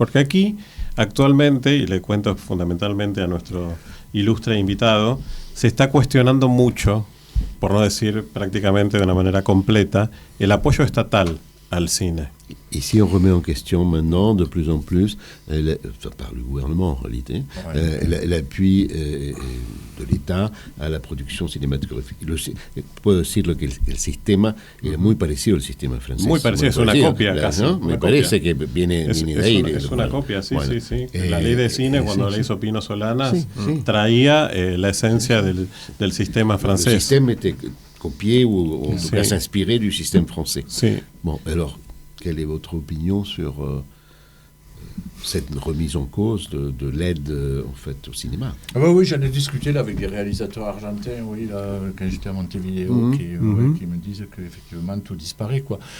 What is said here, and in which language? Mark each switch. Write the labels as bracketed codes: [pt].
[es] Porque aquí, actualmente, y le cuento fundamentalmente a nuestro ilustre invitado, se está cuestionando mucho, por no decir prácticamente de una manera completa, el apoyo estatal al cine. [fr] Et si on remet en question maintenant de plus en plus, par le gouvernement en réalité, l'appui de l'État a [es] la producción cinematográfica. Puedo decirlo que el sistema es muy parecido al sistema francés. Muy parecido, es una copia casi. ¿No? Me parece que viene de ahí. Es una copia, sí. La ley de cine, cuando la hizo Pino Solanas, traía la esencia del sistema francés. El sistema [fr] était copié ou en tout cas s'inspirer du système français. Bon, alors, quelle est votre opinion sur cette remise en cause de l'aide en fait au cinéma? Oui, j'en ai discuté là avec des réalisateurs argentins, là, quand j'étais à Montevideo, qui me disent qu'effectivement tout disparaît, quoi.